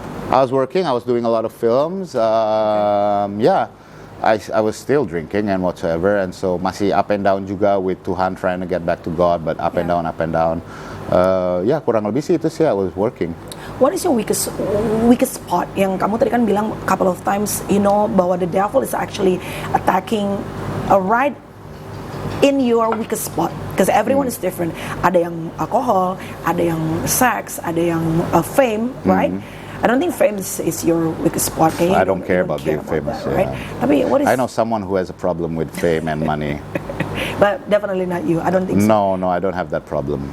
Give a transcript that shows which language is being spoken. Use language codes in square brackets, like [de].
[en] I was doing a lot of films. Yeah, I was still drinking and whatsoever, and so masih up and down juga with Tuhan, trying to get back to God, but up and down, up and down. [id] Ya, kurang lebih sih itu sih, [en] I was working. What is your weakest spot? [id] Yang kamu tadi kan bilang [en] couple of times, you know, bahwa the devil is actually attacking right in your weakest spot, because everyone is different. [id] Ada yang alcohol, ada yang sex, ada yang fame, right? [en] I don't think fame is your weakest spot. I don't care about being famous. That, right? Tapi what is? I know someone who has a problem with fame and money. But definitely not you. I don't think so. No, I don't have that problem.